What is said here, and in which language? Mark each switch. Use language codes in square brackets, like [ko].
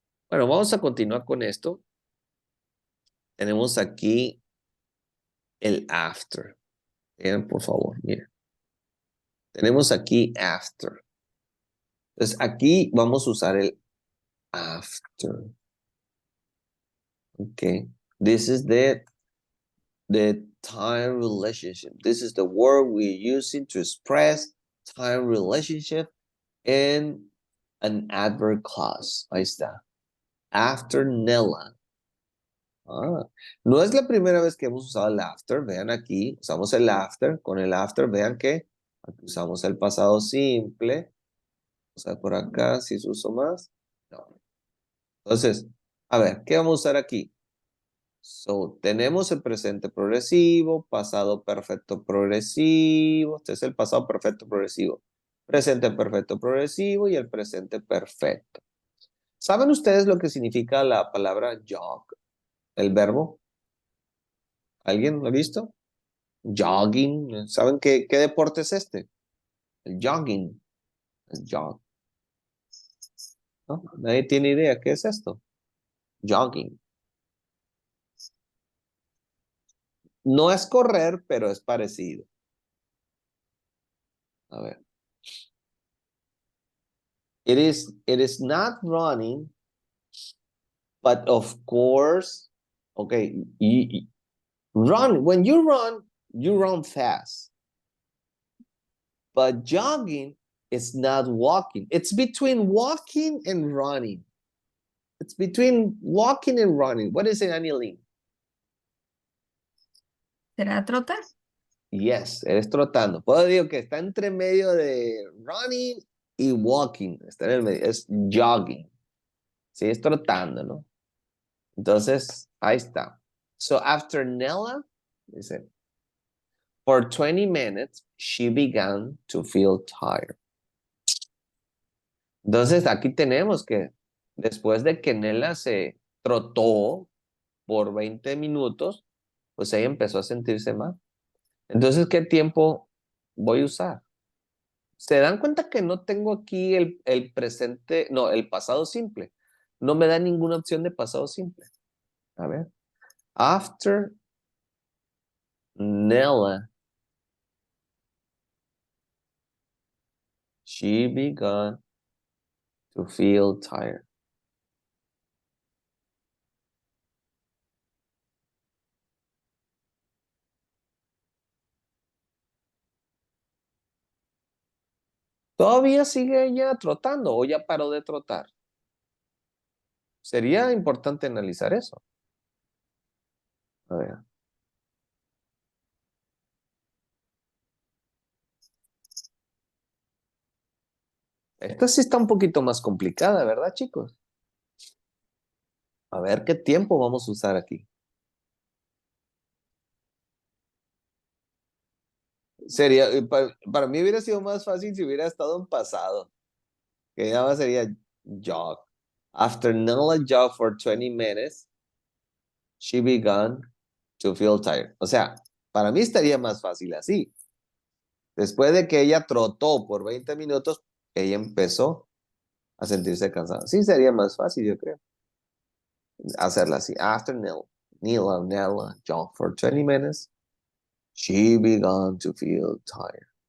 [es] Bueno, vamos a continuar con esto. Tenemos aquí el after. Vean, por favor, miren. Tenemos aquí after. Entonces, aquí vamos a usar el after. [en] Okay. This is the time relationship. This is the word we're using to express time relationship in an adverb clause. [es] Ahí está. [en] After Nella. [es] Ah, no es la primera vez que hemos usado el after. Vean aquí, usamos el after. Con el after, vean que aquí usamos el pasado simple. O sea, por acá, si se uso más. No. Entonces, a ver, ¿qué vamos a usar aquí? So, tenemos el presente progresivo, pasado perfecto progresivo. Este es el pasado perfecto progresivo. Presente perfecto progresivo y el presente perfecto. ¿Saben ustedes lo que significa la palabra jog? El verbo. ¿Alguien lo ha visto? Jogging. ¿Saben qué deporte es este? El jogging. El jog. ¿No? Nadie tiene idea qué es esto. Jogging. No es correr, pero es parecido. A ver. [en] It is not running, but of course, okay, run. When you run fast. But jogging is not walking. It's between walking and running. It's between walking and running. What is it, Anilin? [es] ¿Será trotar? Yes, eres trotando. Puedo decir que está entre medio de running y walking. Está en el medio. Es jogging. Sí, es trotando, ¿no? Entonces, ahí está. [en] So after Nella, [es] dice, [en] for 20 minutes, she began to feel tired. [es] Entonces, aquí tenemos que después de que Nella se trotó por 20 minutos, pues ella empezó a sentirse mal. Entonces, ¿qué tiempo voy a usar? ¿Se dan cuenta que no tengo aquí el presente, no, el pasado simple? No me da ninguna opción de pasado simple. A ver. [en] After Nella, she began to feel tired. [es] ¿Todavía sigue ella trotando o ya paró de trotar? Sería importante analizar eso. A ver. Esta sí está un poquito más complicada, ¿verdad, chicos? A ver qué tiempo vamos a usar aquí. Sería, para mí hubiera sido más fácil si hubiera estado en pasado. Que nada más sería jog. [en] After Nella jogged for 20 minutes, she began to feel tired. [es] O sea, para mí estaría más fácil así. Después de que ella trotó por 20 minutos, ella empezó a sentirse cansada. Sí, sería más fácil, yo creo. Hacerla así. [en] After Nella jogged for 20 minutes, she began to feel tired.